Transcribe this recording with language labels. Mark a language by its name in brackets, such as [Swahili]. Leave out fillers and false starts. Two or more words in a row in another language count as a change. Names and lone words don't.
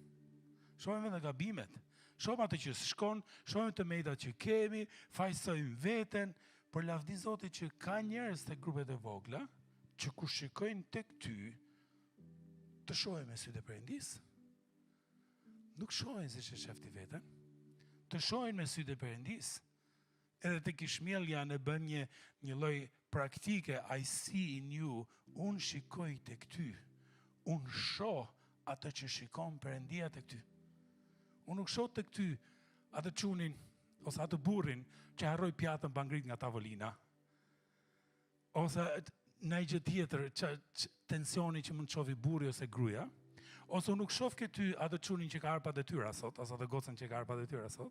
[Albanian] Shohim atë që shkon, shohim të mejtat që kemi, fajsojmë veten, por lavdi Zotit që ka njerëz tek grupet e vogla që kur shikojnë tek ty të shohin me sytë e Perëndisë. Nuk shohin si që shefti veten, të shohin me sytë e Perëndisë. Edhe tek Ishmaelja ne bën një lloj praktike, [English] I see in you, [Albanian] unë shikoj tek ty, unë shoh atë që shikon Perëndia tek ty. Unë nuk shoh tek ty atë çunin ose atë burrin që harroi pjatën pa ngrit nga tavolina. Ose në gjë tjetër, tensioni që mund të shofi burri ose gruaja, ose unë nuk shoh këty atë çunin që ka arpa detyra sot, ose atë gocën që ka arpa detyra sot.